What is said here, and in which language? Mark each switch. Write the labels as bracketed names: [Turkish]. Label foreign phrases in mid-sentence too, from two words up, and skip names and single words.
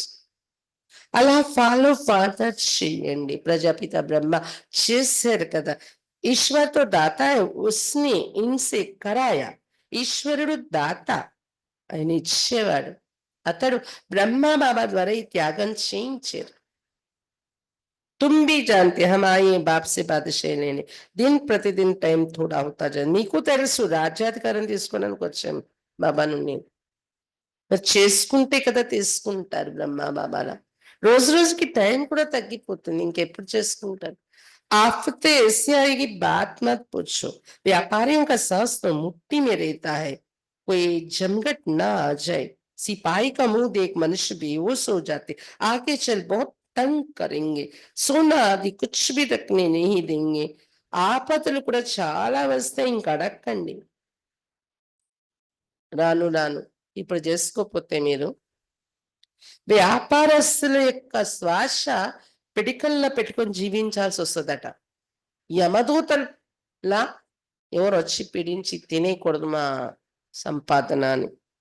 [Telugu] అలా ఫాలో ఫాదర్ చేయండి. [Hindi] ప్రజాపిత బ్రహ్మ [Telugu] చేశారు కదా. [Hindi] ईश्वर तो दाता उसने इनसे कराया. [Telugu] ఈశ్వరుడు దాత, ఆయన ఇచ్చేవాడు. అతడు బ్రహ్మ బాబా ద్వారా ఈ త్యాగం చేయించారు. [Hindi] तुम भी जानते हम आए बाप से बादशाही लेने, दिन प्रतिदिन టైం थोड़ा होता जाए. [Telugu] నీకు తెలుసు రాజ్యాధికారం తీసుకోవడానికి వచ్చాం బాబా నుండి. మరి చేసుకుంటే కదా తీసుకుంటారు బ్రహ్మ బాబాల. రోజు రోజుకి టైం కూడా తగ్గిపోతుంది, ఇంకెప్పుడు చేసుకుంటారు? [Hindi] आफते ऐसे आएगी बात मत पूछो. व्यापारियों का सांस तो मुट्ठी में रहता है, कोई जमघट ना आ जाए. सिपाही का मुंह देख मनुष्य बेहोश हो जाते. आगे चल बहुत तंग करेंगे, सोना आदि कुछ भी रखने नहीं देंगे. [Telugu] ఆపదలు కూడా చాలా వస్తాయి, ఇంక అడక్కండి. రాను రాను ఇప్పుడు చేసుకోకపోతే మీరు వ్యాపారస్తుల యొక్క శ్వాస పిడికల్లో పెట్టుకొని జీవించాల్సి వస్తుందట. యమదూతలా ఎవరు వచ్చి పీడించి తినేయకూడదు మా సంపాదన అని.